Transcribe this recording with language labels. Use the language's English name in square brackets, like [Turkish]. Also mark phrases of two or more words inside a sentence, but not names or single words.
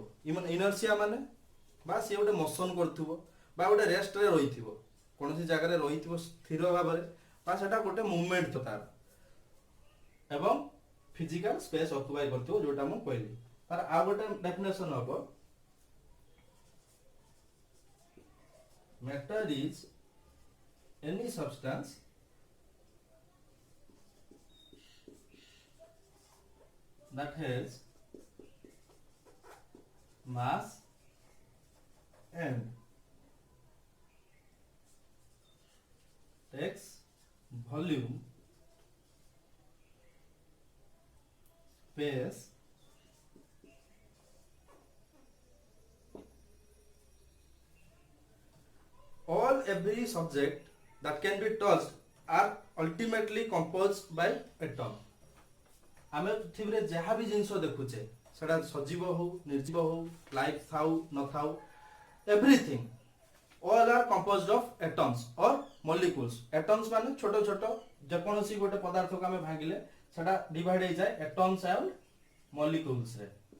[Odia] ଇନର୍ସିଆ ମାନେ ବା ସିଏ ଗୋଟେ ମୋସନ କରୁଥିବ ବା ଗୋଟେ ରେଷ୍ଟରେ ରହିଥିବ, କୌଣସି ଜାଗାରେ ରହିଥିବ ସ୍ଥିର ଭାବରେ, ବା ସେଟା ଗୋଟେ ମୁଭମେଣ୍ଟ ତ ତାର, ଏବଂ [English] physical space occupy [Odia] କରୁଥିବ, ଯୋଉଟା ମୁଁ କହିଲି। ତାର ଆଉ ଗୋଟେ ଡେଫିନେସନ ହବ [English] matter is any substance that has mass and takes volume, space, all every subject that can be touched are ultimately composed by atom। [Odia] ଆମେ ପୃଥିବୀରେ ଯାହା ବି ଜିନିଷ ଦେଖୁଛେ, ସେଟା ସଜୀବ ହଉ ନିର୍ଜୀବ ହଉ, ଲାଇଫ୍ ଥାଉ ନଥାଉ, [English] everything all are composed of atoms or molecules. [Odia] ଏଟମ୍ସ ମାନେ ଛୋଟ ଛୋଟ ଯେକୌଣସି ଗୋଟେ ପଦାର୍ଥକୁ ଆମେ ଭାଙ୍ଗିଲେ ସେଟା ଡିଭାଇଡ୍ ହେଇଯାଏ [English] atoms and moleculesରେ।